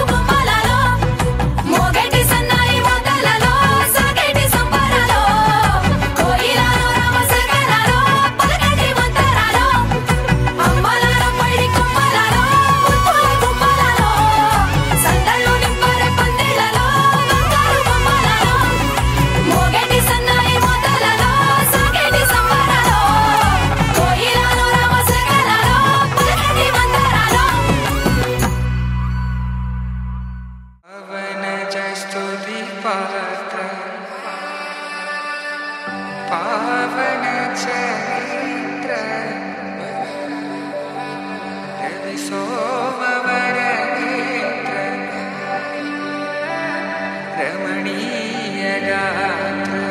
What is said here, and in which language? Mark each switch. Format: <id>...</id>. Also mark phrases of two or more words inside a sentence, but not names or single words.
<te>బొమ్మలలో మోగేటి సన్నాయి మొదలలో సాగేటి సంబరాలో కోయిలలో రామశకలలో పలకటి మంతరాలో అమ్మలాల పైడి కొమ్మలలో ముద్దుల గుమ్మలలో సందళ్ళు నింపరే పందిళ్లలో బంగారు బొమ్మలలో మోగేటి సన్నాయి మొదలలో సాగేటి సంబరాలో కోయిలలో రామశకలలో పలకటి మంతరాలో</te> <sa>स्तुति पात्र पावन चरित्र रवि सोमवर नेत्र रमणीय गात्र</sa>